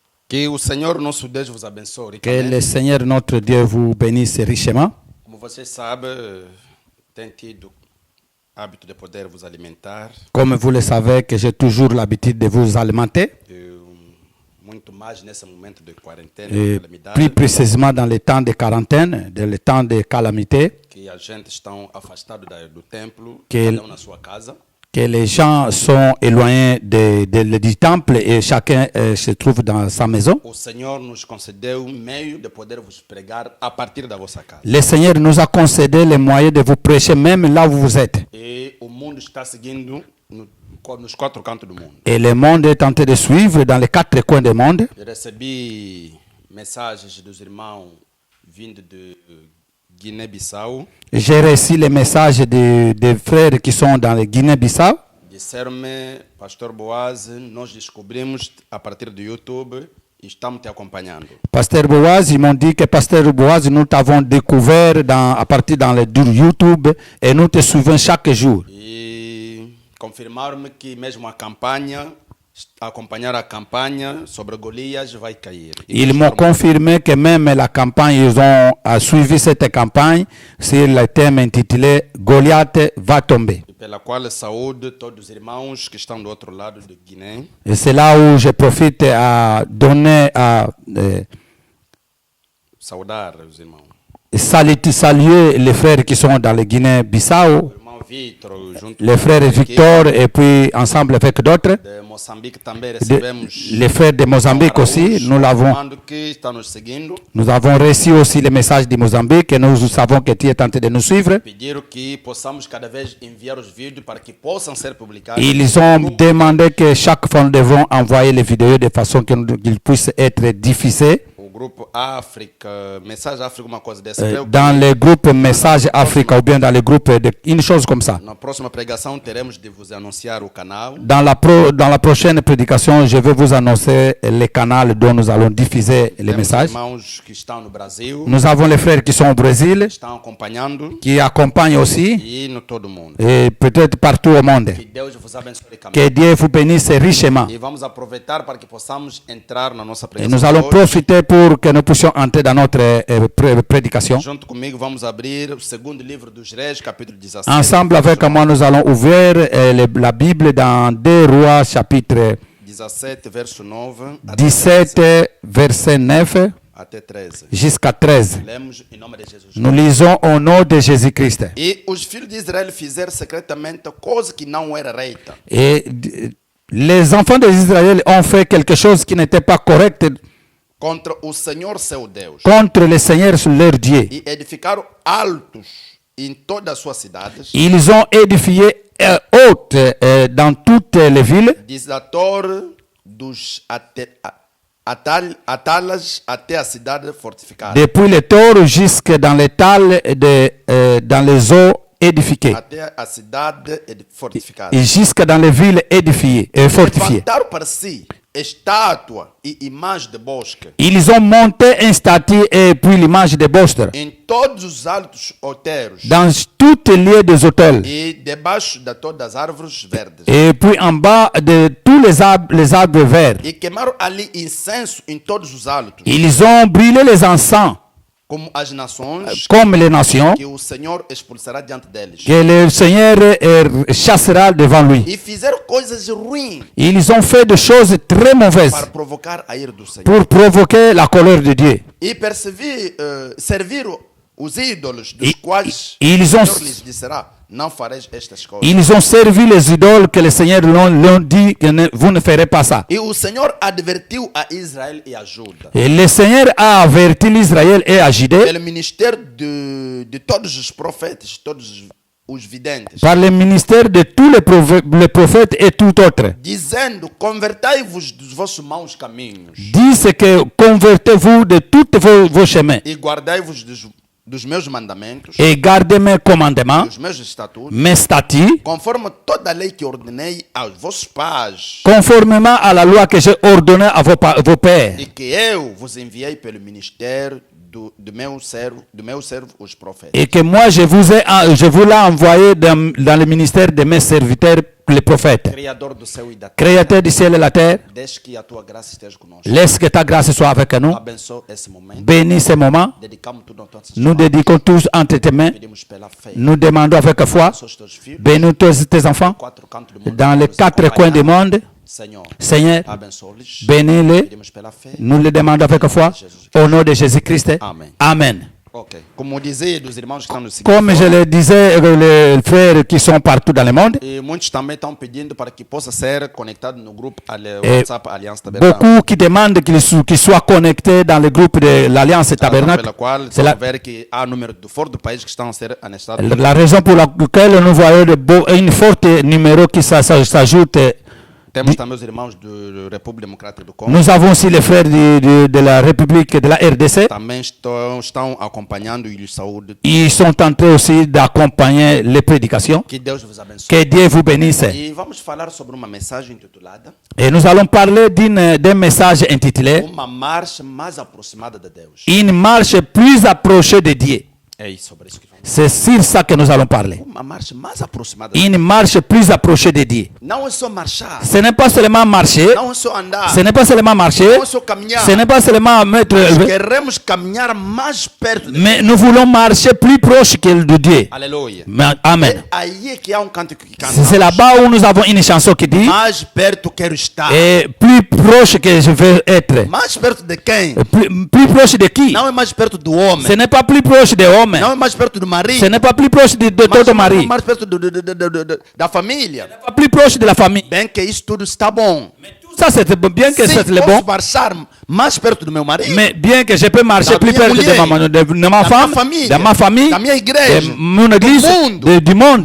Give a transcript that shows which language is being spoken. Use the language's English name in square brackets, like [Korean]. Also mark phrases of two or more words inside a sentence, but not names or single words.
[Portuguese] Que o Senhor nosso Deus vos abençoe. [French] Que le Seigneur notre Dieu vous bénisse richement. [Portuguese] Como vocês sabem, tenho tido hábito de poder vos alimentar. [French] Comme vous le savez, que j'ai toujours l'habitude de vous alimenter. [Portuguese] Muito mais nesse momento de quarentena, [French] Et [Portuguese] calamidade, [French] plus précisément dans les temps de quarantaine, dans les temps de calamité, [Portuguese] que a gente estão afastado do templo, Que cada na sua casa. [French] que les gens sont éloignés du temple et chacun se trouve dans sa maison. [Portuguese] O Senhor nos concedeu meio de poder vos pregar a partir da vossa casa. [French] Le Seigneur nous a concédé les moyens de vous prêcher même là où vous êtes. [Portuguese] E o mundo está seguindo nos quatro cantos do mundo. [French] Et le monde est en train de suivre dans les quatre coins du monde. [Portuguese] Eu recebi mensagens dos irmãos vindo de Guiné-Bissau. [French] J'ai reçu les messages des frères qui sont dans le Guinée-Bissau. [Portuguese] Disseram-me, Pastor Boaz, nós descobrimos a partir do YouTube e estamos te acompanhando. [French] Pasteur Boaz, ils m'ont dit que Pasteur Boaz, nous t'avons découvert à partir dans le YouTube et nous te suivons chaque jour. [Portuguese] E confirmaram-me que mesmo acompanhar a campanha sobre Golias vai cair. [French] Ils m'ont confirmé que même la campagne, ils ont suivi cette campagne sur le thème intitulé Goliath va tomber. [Portuguese] E pela qual saúde todos os irmãos que estão do outro lado de Guiné. [French] Et c'est là où je profite à donner, à [Portuguese] Saudar os irmãos. [French] saluer les frères qui sont dans le Guinée-Bissau, [Portuguese] O irmão Vitor, junto [French] les frères Victor et puis ensemble avec d'autres. [Portuguese] de Moçambique também recebemos. [French] Les frères de Mozambique aussi, [Portuguese] Que está nos seguindo. [French] nous avons reçu aussi les messages de Mozambique et nous savons que tu es en train de nous suivre. [Portuguese] Pediram que possamos cada vez enviar os vídeos para que possam ser publicados. [French] Ils ont demandé que chaque fois nous devons envoyer les vidéos de façon qu'ils puissent être diffusés. [Portuguese] O grupo África, Mensagem África, uma coisa dessa. [French] Dans les groupes Message Africa ou bien dans les groupes, une chose comme ça. [Portuguese] Na próxima pregação teremos de vos anunciar o canal. [French] Dans la prochaine prédication, je vais vous annoncer le canal dont nous allons diffuser les [Portuguese] Temos [French] messages. [Portuguese] irmãos que estão no Brasil, [French] Nous avons les frères qui sont au Brésil, [Portuguese] estão acompanhando [French] qui accompagnent aussi, [Portuguese] e no todo mundo. [French] et peut-être partout au monde. [Portuguese] Que Deus vos abençoe [French] Que [Portuguese] ricamente. [French] Dieu vous bénisse richement. [Portuguese] E vamos aproveitar para que possamos entrar na nossa [French] Et [Portuguese] pregação. [French] nous allons [Portuguese] de hoje. [French] profiter pour que nous puissions entrer dans notre prédication. [Portuguese] Junto comigo vamos abrir o segundo livro dos Reis, capítulo 17. [French] Ensemble avec moi, nous allons ouvrir la Bible dans 2 Rois, chapitre [Portuguese] 17, verso 9 [French] 17, verset 9 [Portuguese] até 13. [French] jusqu'à 13. [Portuguese] Lemos em nome de Jesus. [French] Nous lisons au nom de Jésus-Christ. [Portuguese] E os filhos de Israel fizeram secretamente coisa que não era reita. [French] Et les enfants d'Israël ont fait quelque chose qui n'était pas correct [Portuguese] Contra o Senhor seu Deus. [French] contre le Seigneur, leur Dieu. [Portuguese] E edificaram altos em todas as suas cidades. [French] Ils ont édifié hautes dans toutes les villes, [Portuguese] Disator dos atalas até a cidade fortificada. [French] depuis les torts jusque dans les talles, dans les eaux édifiées, [Portuguese] Até a cidade fortificada. [French] et jusque dans les villes édifiées et fortifiées. [Portuguese] Levantaram para si estátua e imagem de bosque [French] Ils ont monté un statut et puis l'image de Bostre [Portuguese] em todos os altos outeiros [French] dans toutes les lieux des hôtels, [Portuguese] e debaixo de todas as árvores verdes. [French] et puis en bas de tous les arbres verts. [Portuguese] E queimaram ali incenso em todos os altos, [French] Ils ont brûlé les encens [Portuguese] como as nações [French] comme les nations, [Portuguese] que o Senhor expulsará diante deles. [French] que le Seigneur chassera devant lui. [Portuguese] E fizeram coisas ruins [French] Ils ont fait des choses très mauvaises [Portuguese] para provocar a ira do Senhor. [French] pour provoquer la colère de Dieu. [Portuguese] E serviram os ídolos dos quais [French] ils [Portuguese] o [French] ont- [Portuguese] Senhor lhes disserá: não fareis estas coisas. [French] Ils ont servi les idoles que le Seigneur leur dit que vous ne ferez pas ça. [Portuguese] E o Senhor advertiu a Israel e a Judá [French] Et le Seigneur a averti l'Israël et a Judée [Portuguese] pelo ministério de todos os profetas, todos os videntes, [French] par le ministère de tous les prophètes et tout autre. [Portuguese] dizendo: convertai-vos dos vossos maus caminhos [French] Disent que convertez-vous de tous vos chemins [Portuguese] e guardai-vos dos meus mandamentos, [French] et gardez mes commandements, [Portuguese] dos meus estatutos, [French] mes statuts, [Portuguese] conforme toda a lei que ordenei aos vossos pais [French] conformément à la loi que j'ai ordonnée à vos pères [Portuguese] e que eu vos enviei pelo ministério do meu servo, os profetas. [French] Et que moi, je vous l'ai envoyé dans le ministère de mes serviteurs, les prophètes. [Portuguese] Criador do céu e da terra, [French] Créateur du ciel et la terre, [Portuguese] desde que a tua graça esteja conosco. [French] laisse que ta grâce soit avec nous. [Portuguese] Abençoa esse momento. [French] Bénis ce moment. [Portuguese] Dedicamos tudo a tuas [French] Nous [Portuguese] mãos. [French] dédiquons tous entre tes mains. [Portuguese] Pedimos pela fé. [French] Nous demandons avec foi. [Portuguese] Abençoa os teus filhos. [French] Bénis tous tes enfants [Portuguese] Quatro cantos do mundo. [French] dans les [Portuguese] Nos [French] quatre coins du [Portuguese] acompanhar. [French] monde. [Portuguese] Senhor, [French] Seigneur, [Portuguese] abençoa-lhes. [French] bénis-les. [Portuguese] Pedimos pela fé. [French] Nous le demandons avec foi. Au nom de Jésus-Christ. Amen. Amen. Ok. [Portuguese] Como dizia dos irmãos que estão nos seguindo. [French] Comme je le disais, les frères qui sont partout dans le monde, [Portuguese] E muitos também estão pedindo para que possa ser conectado no grupo WhatsApp Aliança Tabernáculo. [French] beaucoup qui demandent qu'ils soient connectés dans le groupe de l'Alliance Tabernacle. [Portuguese] Pela qual [French] C'est la, [Portuguese] ver que há número de fora do país que estão a ser anestados. [French] la raison pour laquelle nous voyons une forte numéro qui s'ajoute. [Portuguese] Temos também os irmãos da República Democrática do Congo. [French] Nous avons aussi les frères de la République de la RDC. [Portuguese] Também estão acompanhando e saúde. [French] Ils sont en train aussi d'accompagner les prédications. [Portuguese] Que Deus vos abençoe. [French] Que Dieu vous bénisse. [Portuguese] E vamos falar sobre uma mensagem intitulada [French] Et nous allons parler d'un message intitulé [Portuguese] Uma marcha mais aproximada de Deus. [French] Une marche plus approchée de Dieu. [Portuguese] É isso, sobre isso que vamos [French] C'est sur ça que nous allons parler. [Portuguese] Uma marcha mais aproximada de Deus. [French] Une marche plus approchée de Dieu. [Portuguese] Não é só marchar. [French] Ce n'est pas seulement marcher. [Portuguese] Não é só andar. [French] Ce n'est pas seulement marcher. [Portuguese] Não é só caminhar. [French] Ce n'est pas seulement mettre. [Portuguese] Nós queremos caminhar mais perto de Deus. [French] Mais nous voulons marcher plus proche que de Dieu. [Portuguese] Aleluia. [French] Amen. [Portuguese] É aí que há cântico que canta. [French] C'est là-bas où nous avons une chanson qui dit [Portuguese] Mais perto quero estar. [French] et plus proche que je veux être. [Portuguese] Mais perto de quem? [French] Plus proche de qui? [Portuguese] Não é mais perto do homem. [French] Ce n'est pas plus proche des hommes. [Portuguese] Não é mais perto do marido. [French] Ce n'est pas plus proche de ton mari. [Portuguese] Mais perto da família. [French] Pas plus proche de la famille. [Portuguese] Bem que isso tudo está bom. [French] Tout ça, c'est bien que c'est le bon. [Portuguese] posso marchar mais perto do meu marido. [French] Mais bien que je peux marcher [Portuguese] Da [French] plus [Portuguese] minha [French] près [Portuguese] mulher, [French] de ma femme, de ma famille, [Portuguese] da minha igreja, [French] de mon église, [Portuguese] mundo. [French] du monde.